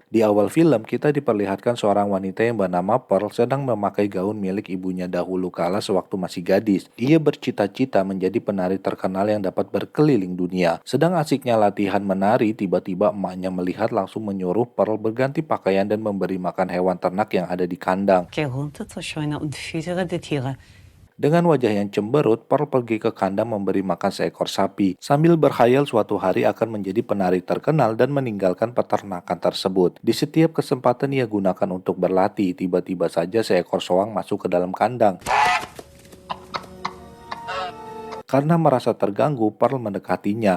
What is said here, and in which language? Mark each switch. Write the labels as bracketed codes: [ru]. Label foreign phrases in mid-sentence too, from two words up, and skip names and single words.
[id] Di awal film, kita diperlihatkan seorang wanita yang bernama Pearl sedang memakai gaun milik ibunya dahulu kala sewaktu masih gadis. Ia bercita-cita menjadi penari terkenal yang dapat berkeliling dunia. Sedang asiknya latihan menari, tiba-tiba emaknya melihat langsung menyuruh Pearl berganti pakaian dan memberi makan hewan ternak yang ada di kandang. [de] Geh runter zur Scheune und füttere die Tiere. [id] Dengan wajah yang cemberut, Pearl pergi ke kandang memberi makan seekor sapi, sambil berkhayal suatu hari akan menjadi penari terkenal dan meninggalkan peternakan tersebut. Di setiap kesempatan ia gunakan untuk berlatih, tiba-tiba saja seekor soang masuk ke dalam kandang. Karena merasa terganggu, Pearl mendekatinya.